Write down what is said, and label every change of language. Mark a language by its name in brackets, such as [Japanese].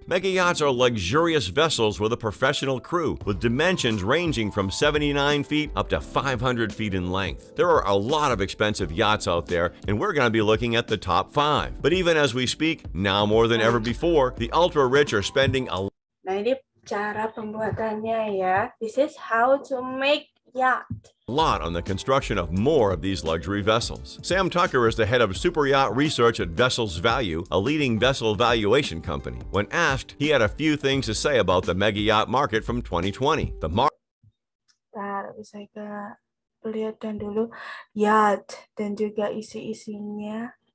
[English] Mega yachts are luxurious vessels with a professional crew, with dimensions ranging from 79 feet up to 500 feet in length. There are a lot of expensive yachts out there, and we're going to be looking at the top 5. But even as we speak, now more than ever before, the ultra-rich are spending a [Indonesian] Nah, ini cara pembuatannya ya. [English] This is how to make yacht. lot on the construction of more of these luxury vessels. Sam Tucker is the head of super yacht research at Vessels Value, a leading vessel valuation company. When asked, he had a few things to say about the mega yacht market from 2020. [Indonesian] Bisa kita lihatkan dulu yacht dan juga isi-isinya.